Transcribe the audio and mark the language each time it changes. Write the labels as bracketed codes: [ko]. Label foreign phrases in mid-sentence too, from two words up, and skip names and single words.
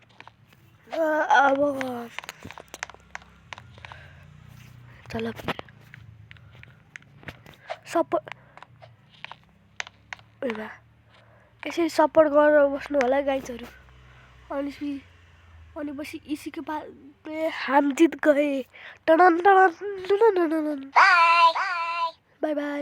[ne] अब चल सपोर्ट यसरी सपोर्ट गरेर बस्नु होला गाइजहरू। अनि पछि [hi] इसी के बाद में हम जीत गए। [en] bye bye.